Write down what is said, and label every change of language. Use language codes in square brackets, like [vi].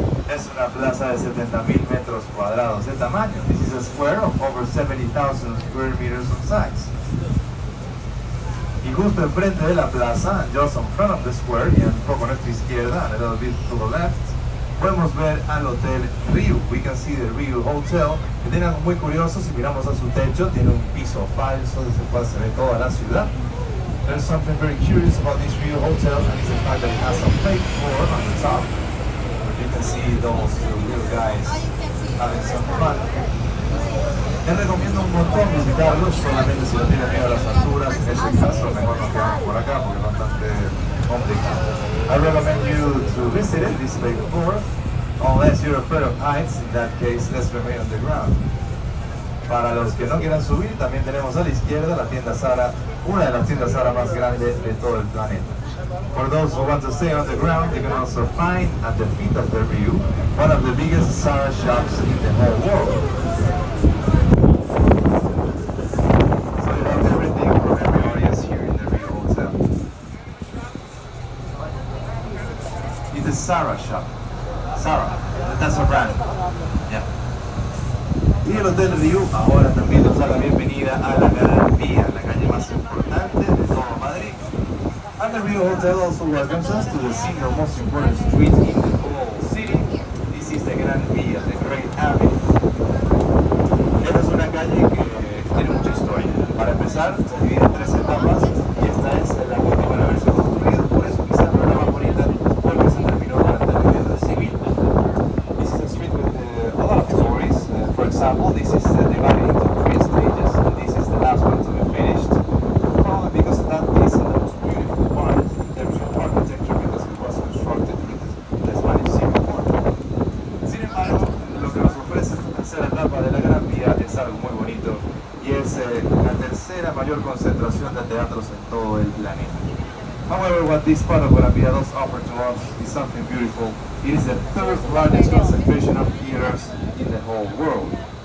[es] Es una plaza de 70.000 metros cuadrados de tamaño. [en] This is a square of over 70,000 square meters of size. [es] Y justo enfrente de la plaza, [en] just in front of the square, [es] y un poco a nuestra izquierda, [en] a little bit to the left, [es] podemos ver al Hotel Ryu. [en] We can see the Ryu Hotel, [es] que tiene algo muy curioso. Si miramos a su techo, tiene un piso falso desde el cual se ve toda la ciudad. [en] There's something very curious about this Ryu Hotel, and it's the fact that it has a fake floor on the top. You can see those two little guys having some fun. [es] Les recomiendo un montón visitarlos, solamente si no tienen miedo a las alturas. En ese caso, mejor nos quedamos por acá porque es bastante complicado. [en] I recommend you to visit it, this fake floor, unless you're afraid of heights. In that case, let's remain on the ground. [es] Para los que no quieran subir, también tenemos a la izquierda la tienda Zara, una de las tiendas Zara más grandes de todo el planeta. [en] For those who want to stay on the ground, you can also find at the feet of the Ryu one of the biggest Zara shops in the whole world. So you have everything from every audience here in the Ryu Hotel. It's a Zara shop. Zara, that's a brand. Yeah. [es] Y el Hotel Ryu ahora también nos da la bienvenida a la Gran Vía, la calle más importante de todo Madrid. [en] And the Ryu Hotel also welcomes us to the single most important street in the whole city. This is the Gran Vía, the Great Avenue. [es] Esta es una calle que tiene mucha historia. Para empezar, se divide en 3 etapas y esta es la última en haberse construido. Por eso quizás no es la más bonita, porque se terminó durante la guerra civil. [en] This is a street with a lot of stories. For example, this is divided into 3 stages, and this is the last one to be finished. Probably because that is the most beautiful part in terms of architecture, because it was constructed with the Spanish Civil War. [es] Sin embargo, lo que nos ofrece la tercera etapa de la Gran Vía es algo muy bonito, y es la tercera mayor concentración de teatros en todo el planeta. [en] However, what this part of Gran Vía does offer to us is something beautiful. It is the 3rd largest concentration of theaters in the whole world.